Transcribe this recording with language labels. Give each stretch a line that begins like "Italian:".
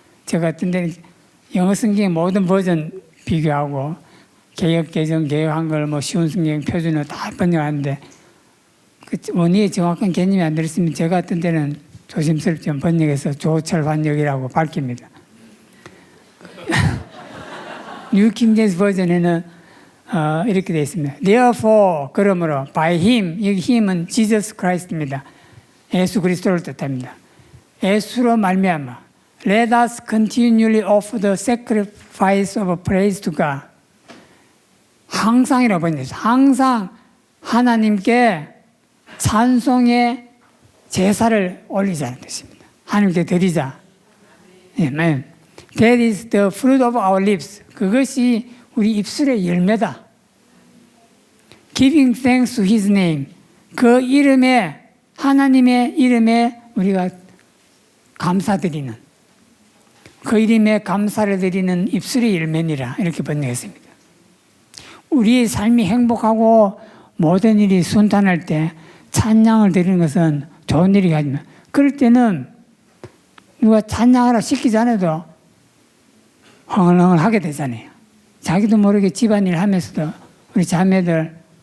Korean: 제가 어떤 데는 영어 성경의 모든 버전 비교하고 개역 개정, 개역 한글, 뭐 쉬운 성경 표준을 다 번역하는데 그 원의의 정확한 개념이 안 들었으면 제가 어떤 데는 조심스럽게 번역해서 조철 번역이라고 밝힙니다. 뉴 킹제임스 버전에는 이렇게 되어 있습니다.
English: Therefore,
Korean: 그러므로
English: by him,
Korean: 여기 힘은 Jesus Christ입니다. 예수 그리스도를 뜻합니다. 예수로 말미암아
English: let us continually offer the sacrifice of praise to God.
Korean: 항상이라고 번역했어요. 항상 하나님께 찬송의 제사를 올리자는 뜻입니다. 하나님께 드리자. 아멘.
English: That is the fruit of our lips.
Korean: 그것이 우리 입술의 열매다.
English: Giving thanks to His name.
Korean: 그 이름에, 하나님의 이름에 우리가 감사드리는, 그 이름에 감사를 드리는 입술의 열매니라. 이렇게 번역했습니다. 우리의 삶이 행복하고 모든 일이 순탄할 때 찬양을 드리는 것은 좋은 일이 아니면, 그럴 때는 누가 찬양하라 시키지 않아도 흥얼흥얼 하게 되잖아요. 자기도 모르게 집안일 하면서도 우리 자매들